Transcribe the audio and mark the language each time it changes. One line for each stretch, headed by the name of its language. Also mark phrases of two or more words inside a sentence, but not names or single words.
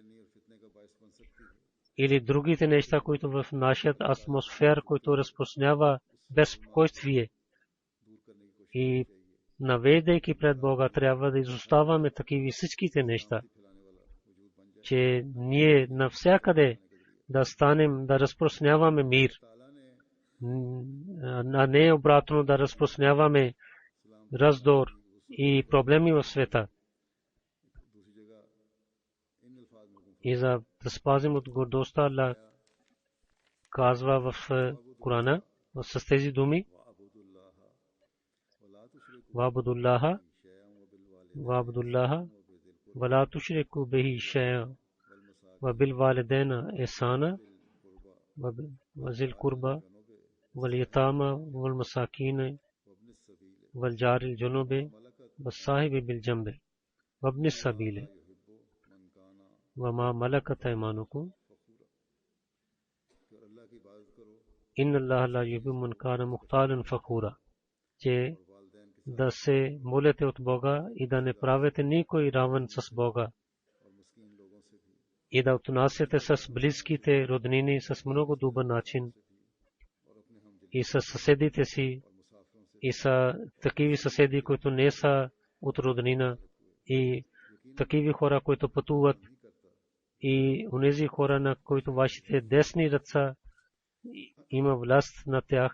Bulgarian: или другите неща, които в нашата атмосфера, които разпространява безпокойствие, и навеждайки пред Бога, трябва да изоставаме такива всичките неща, че ние навсякъде да станем, да разпространяваме мир, а не обратно да разпространяваме раздор и проблеми в света. И за да спазим от гордостта, Аллах казва в Корана с тези думи:
Arabic: واعبدوا الله ولا تشركوا به شيئا وبالوالدين إحسانا وذي القربى واليتامى والمساكين والجار الجنب والصاحب بالجنب وابن السبيل وما ملكت أيمانكم إن الله لا يحب من كان مختالا فخورا.
Bulgarian: Че да се молите от Бога и да не правите никой равен с Бога и да отнасяте с близките роднини с много добър начин и с съседите си, и са такива съседи, които не са от роднина, и такива хора, които пътуват, и онези хора, на които вашите десни ръца има власт на тях.